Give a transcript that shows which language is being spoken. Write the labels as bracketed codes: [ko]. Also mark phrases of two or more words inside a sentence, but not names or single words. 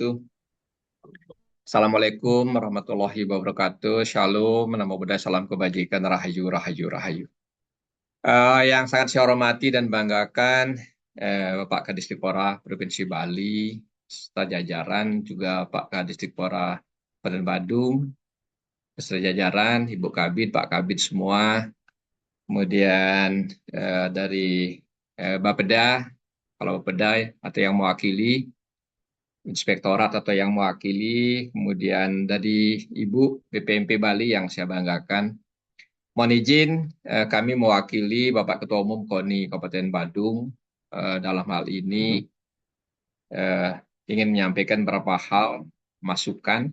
[ar] السلام عليكم ورحمة الله وبركاته. [id] Shalom, [pi] namo buddhaya, [id] salam kebajikan, rahayu, rahayu, rahayu. Yang sangat saya hormati dan banggakan Bapak Kadisdikpora Provinsi Bali, serta jajaran juga Pak Kadisdikpora Kabupaten Badung, beserta jajaran Ibu Kabid, Pak Kabid semua, kemudian dari Bapeda, kalau Bapeda atau yang mewakili, Inspektorat atau yang mewakili, kemudian dari Ibu BPMP Bali yang saya banggakan. Mohon izin kami mewakili Bapak Ketua Umum KONI Kabupaten Badung dalam hal ini ingin menyampaikan beberapa hal masukan.